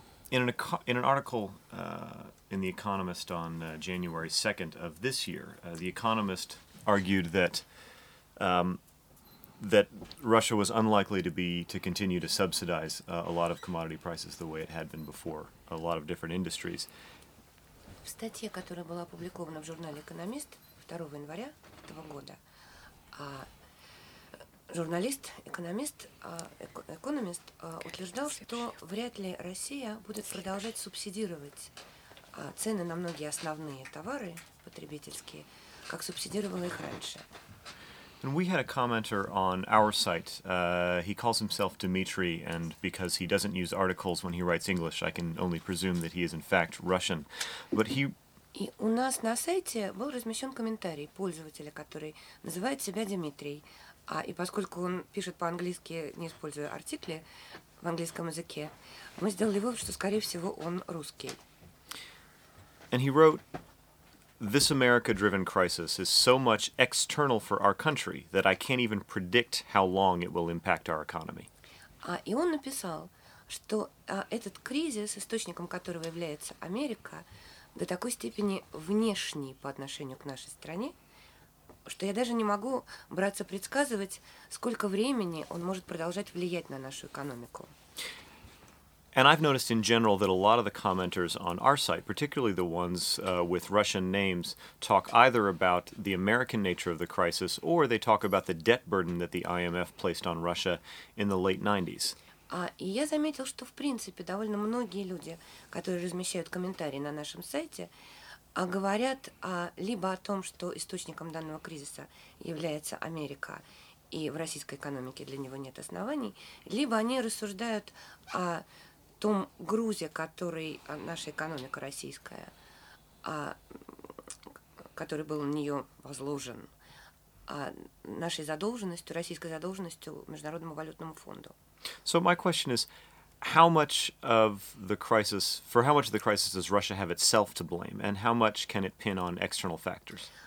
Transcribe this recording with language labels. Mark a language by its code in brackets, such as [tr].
[en] In an article in The Economist on January 2nd of this year, The Economist argued that Russia was unlikely to continue to subsidize a lot of commodity prices the way it had been before, a lot of different industries. [ru] В статье, которая была опубликована в журнале «Экономист» 2 января этого года, экономист утверждал, что вряд ли Россия будет продолжать субсидировать цены на многие основные товары потребительские, как субсидировала их раньше. [en] And we had a commenter on our site. He calls himself Dmitry, and because he doesn't use articles when he writes English, I can only presume that he is in fact Russian. But he... [ru] И у нас на сайте был размещен комментарий пользователя, который называет себя Дмитрий. И поскольку он пишет по-английски, не используя артикли в английском языке, мы сделали вывод, что, скорее всего, он русский. [en] And he wrote, "This America-driven crisis is so much external for our country that I can't even predict how long it will impact our economy." [ru] И он написал, что этот кризис, источником которого является Америка, до такой степени внешний по отношению к нашей стране, что я даже не могу браться предсказывать, сколько времени он может продолжать влиять на нашу экономику. [en] And I've noticed in general that a lot of the commenters on our site, particularly the ones with Russian names, talk either about the American nature of the crisis or they talk about the debt burden that the IMF placed on Russia in the late 90s. [ru] И я заметил, что в принципе довольно многие люди, которые размещают комментарии на нашем сайте, говорят либо о том, что источником данного кризиса является Америка, и в российской экономике для него нет оснований, либо они рассуждают о том грузе, который наша экономика российская, который был на нее возложен, нашей задолженностью, российской задолженностью Международному валютному фонду. [en] So my question is, how much of the crisis, for how much of the crisis does Russia have itself to blame, and how much can it pin on external factors?